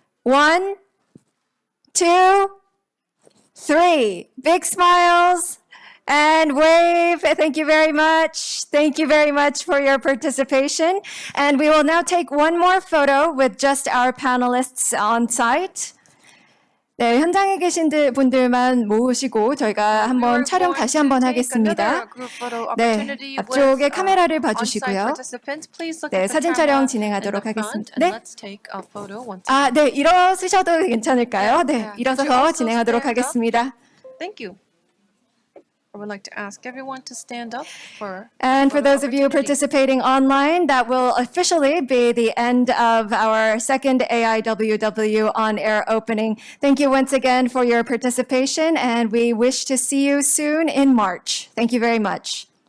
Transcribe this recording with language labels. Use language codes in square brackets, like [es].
[en] 1, 2, 3. Big smiles. And wave. Thank you very much. Thank you very much for your participation. And we will now take one more photo with just our panelists on site. [ko] 네, 현장에 계신 분들만 모으시고 저희가 한번 촬영 다시 한번 하겠습니다. 네, 앞쪽에 카메라를 봐주시고요. 네, 사진 촬영 진행하도록 하겠습니다. 네. 아, 네, 일어서셔도 괜찮을까요? 네, 일어서서 진행하도록 하겠습니다. [en] Thank you. I would like to ask everyone to stand up for. And for those of you participating online, that will officially be the end of our second AIWW on-air opening. Thank you once again for your participation, and we wish to see you soon in March. Thank you very much.